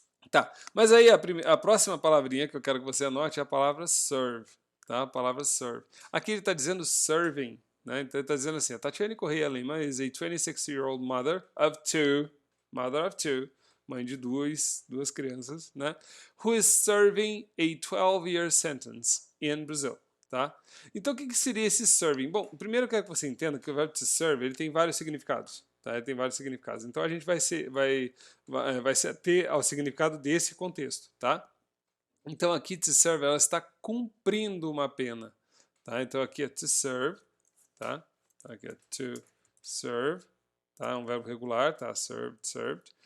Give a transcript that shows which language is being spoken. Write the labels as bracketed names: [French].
[Portuguese] Tá, mas aí a próxima palavrinha que eu quero que você anote é a palavra serve, tá? A palavra serve. Aqui ele está dizendo serving, né? Então ele está dizendo assim, a Tatiane Correia Lima [English] is a 26-year-old mother of two, [Portuguese] mãe de duas crianças, né? [English] Who is serving a 12-year sentence in Brazil, tá? [Portuguese] Então o que seria esse serving? Bom, primeiro eu quero que você entenda que o verbo to serve ele tem vários significados. Tá? Ele tem vários significados. Então a gente vai se ater ao significado desse contexto, tá? Então aqui to serve ela está cumprindo uma pena, tá? Então aqui é to serve, tá? Aqui é to serve, tá? Um verbo regular, tá? Served, served.